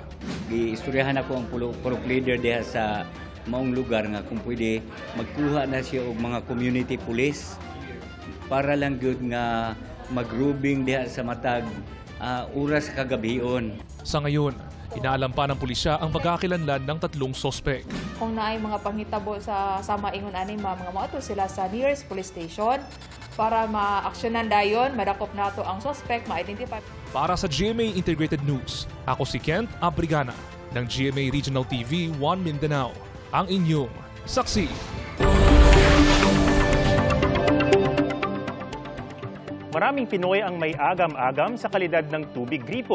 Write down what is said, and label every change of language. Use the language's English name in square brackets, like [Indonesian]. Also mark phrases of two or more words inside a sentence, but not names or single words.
[Cebuano] Giistoryahan ako ang pulok leader diha sa maong lugar nga kung pwede magkuha na siya og mga community police para lang gyud nga magrubing diha sa matag oras kagabion. [Filipino] Sa ngayon, inaalam pa ng pulisya ang pagkakilanlan ng 3 sospek. [Cebuano] Kung naay mga panghitabo sa maingon ani mga moato sila sa [English] nearest police station [Cebuano] para ma-aksyonan dayon, madakop nato ang suspect, ma-identify. [Filipino] Para sa GMA Integrated News, ako si Kent Abrigana ng GMA Regional TV 1 Mindanao, ang inyong saksi. Maraming Pinoy ang may agam-agam sa kalidad ng tubig gripo.